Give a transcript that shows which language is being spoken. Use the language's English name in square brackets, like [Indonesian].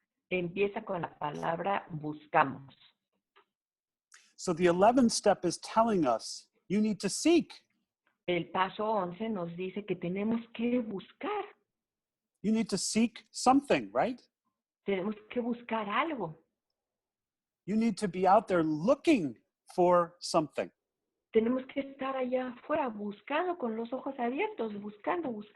[Spanish] Empieza con la palabra buscamos. [English] So the 11th step is telling us you need to seek. [Spanish] El paso 11 nos dice que tenemos que buscar. [English] You need to seek something, right? [Spanish] Tenemos que buscar algo. [English] You need to be out there looking for something. [Spanish] Tenemos que estar allá afuera buscando con los ojos abiertos, buscando.